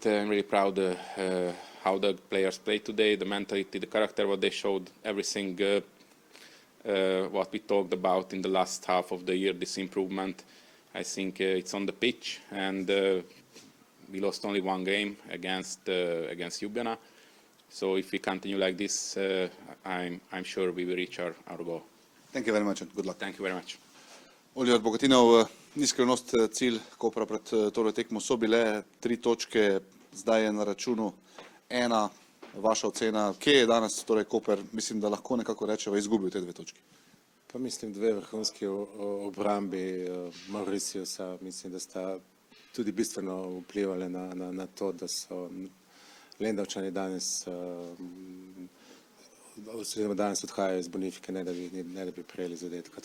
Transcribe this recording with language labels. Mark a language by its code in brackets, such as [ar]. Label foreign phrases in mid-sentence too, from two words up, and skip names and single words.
[en] I'm really proud how the players played today, the mentality, the character, what they showed, everything what we talked about in the last half of the year, this improvement. I think it's on the pitch, and we lost only 1 game against Ljubljana. So if we continue like this, I'm sure we will reach our goal. Thank you very much and good luck. Thank you very much. [sl] Oliver Bogatinov, ni skrivnost, cilj Kopra pred tole tekmo so bile 3 točke, zdaj je na računu 1. Vaša ocena, kje je danes torej Koper, mislim, da lahko nekako rečeva, izgubil te 2 točki? Pa mislim 2 vrhunski obrambi Mauriciusa, mislim, da sta tudi bistveno vplivali na to, da so Lendavčani danes odhajajo iz Bonifike, ne da bi prejeli zadetka.